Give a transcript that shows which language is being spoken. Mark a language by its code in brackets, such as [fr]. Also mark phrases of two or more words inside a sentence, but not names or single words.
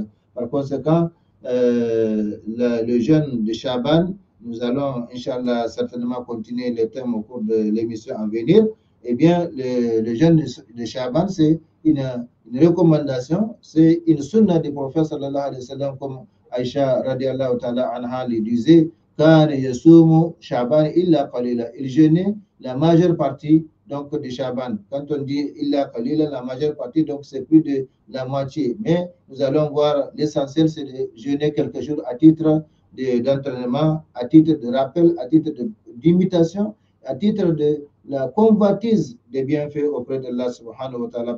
[fr] Par conséquent, le jeûne de Shaban, nous allons, Inch'Allah, certainement continuer le thème au cours de l'émission à venir. Eh bien, le jeûne de Shaban, c'est une recommandation, c'est une sunna du prophète [ar] صلى الله عليه وسلم, [fr] comme Aïcha [ar] رضي الله تعالى عنها [fr] lui disait, [ar] كان يصوم شعبان إلا قليلا. [fr] Il jeûnait la majeure partie donc de Shaban. Quand on dit [ar] إلا قليلا, [fr] la majeure partie, donc c'est plus de la moitié. Mais nous allons voir l'essentiel, c'est de jeûner quelques jours à titre d'entraînement, à titre de rappel, à titre d'imitation, à titre de la convoitise des bienfaits auprès de Allah [ar] سبحانه وتعالى.